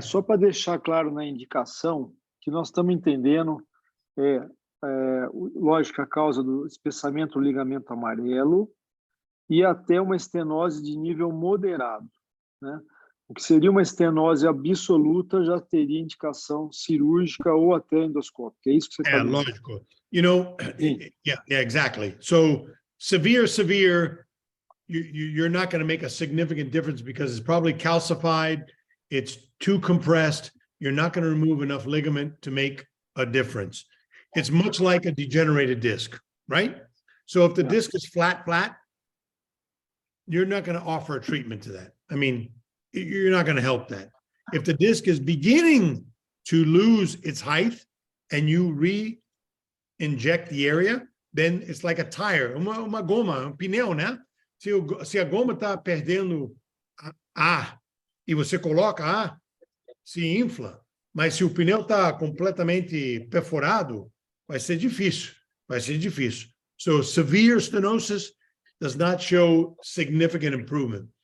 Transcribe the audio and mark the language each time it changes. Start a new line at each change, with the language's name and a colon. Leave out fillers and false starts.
Portuguese: Só para deixar claro na indicação que nós estamos entendendo, lógico, a causa do espessamento do ligamento amarelo e até uma estenose de nível moderado, né? O que seria uma estenose absoluta já teria indicação cirúrgica ou até endoscópica. É isso que você está dizendo?
English: Lógico. You know, yeah, exactly. So severe, you're not going to make a significant difference because it's probably calcified. It's too compressed. You're not going to remove enough ligament to make a difference. It's much like a degenerated disc, right? So if the disc is flat, you're not going to offer a treatment to that. I mean, you're not going to help that. If the disc is beginning to lose its height and you re-inject the area, then it's like a tire,
Portuguese: uma goma, pneu, né? Se a goma está perdendo ar e você coloca ar, se infla. Mas se o pneu está completamente perforado, vai ser difícil.
English: So severe stenosis does not show significant improvement.